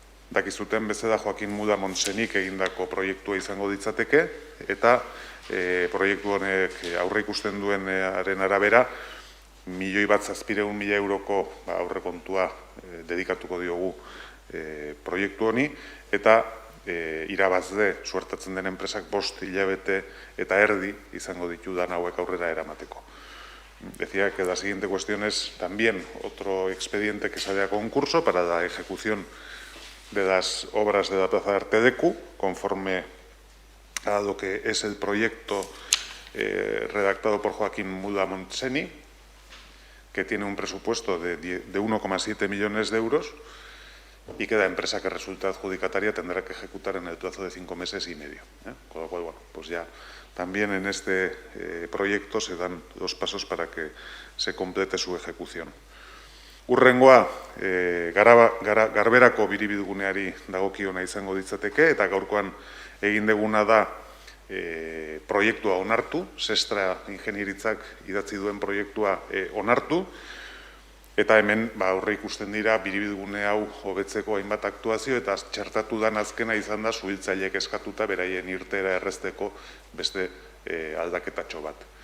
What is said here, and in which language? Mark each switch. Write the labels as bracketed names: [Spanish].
[Basque] Dakizuten bezala Joaquin Muda Montsenik egindako proiektua izango ditzateke, eta proiektu honek aurreikusten duenaren arabera, 1.700.000 euroko aurrekontua dedikatuko diogu proiektu honi, eta irabazle suertatzen den enpresak 5 hilabete eta erdi izango ditu dan hauek aurrera eramateko. [Spanish] Decía que la siguiente cuestión es también otro expediente que sale a concurso para la ejecución de las obras de la Plaza de Artedeku, conforme a lo que es el proyecto redactado por Joaquín Muda Montseny, que tiene un presupuesto de 1,7 millones de euros y que la empresa que resulta adjudicataria tendrá que ejecutar en el plazo de 5 meses y medio. Con lo cual, pues ya también en este proyecto se dan los pasos para que se complete su ejecución. [Basque] Hurrengoa, garberako biribilguneari dagokiona izango ditzateke, eta gaurkoan egin deguna da proiektua onartu, Sestra Ingenieritzak idatzi duen proiektua onartu, eta hemen aurre ikusten dira biribilgune hau hobetzeko hainbat aktuazio, eta txertatu dan azkena izan da suhiltzaileek eskatuta beraien irteera errezteko beste aldaketatxo bat.